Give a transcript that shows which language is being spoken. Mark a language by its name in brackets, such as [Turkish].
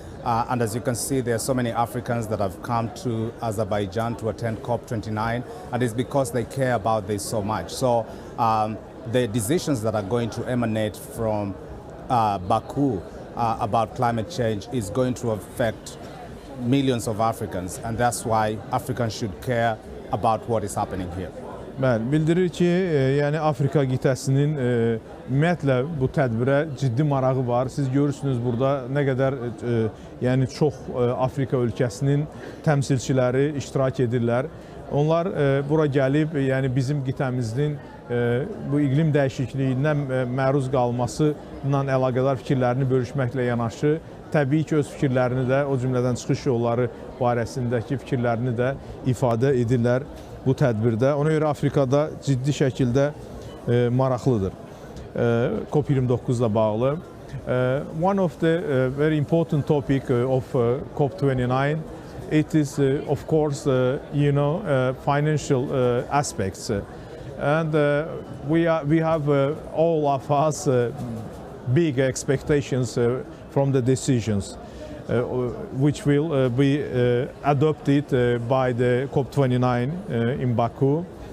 [English] And as you can see, there are so many Africans that have come to Azerbaijan to attend COP29, and it's because they care about this so much. So the decisions that are going to emanate from Baku about climate change is going to affect millions of Africans, and that's why Africans should care about what is happening here. [Azerbaijani] Bəli, bildirir ki, yəni Afrika qitəsinin ümumiyyətlə bu tədbirə ciddi marağı var. Siz görürsünüz burada nə qədər yəni çox Afrika ölkəsinin təmsilçiləri iştirak edirlər. Onlar bura gəlib, yəni bizim qitəmizin bu iqlim dəyişikliyindən məruz qalması ilə əlaqədar fikirlərini bölüşməklə yanaşı, təbii ki, öz fikirlərini də, o cümlədən çıxış yolları barəsindəki fikirlərini də ifadə edirlər bu tədbirdə. Ona görə Afrikada ciddi şəkildə maraqlıdır. COP29-la bağlı. [English] One of the very important topic of COP29, it is of course financial aspects. And we have all of us big expectations from the decisions which will be adopted by the COP29 in Baku.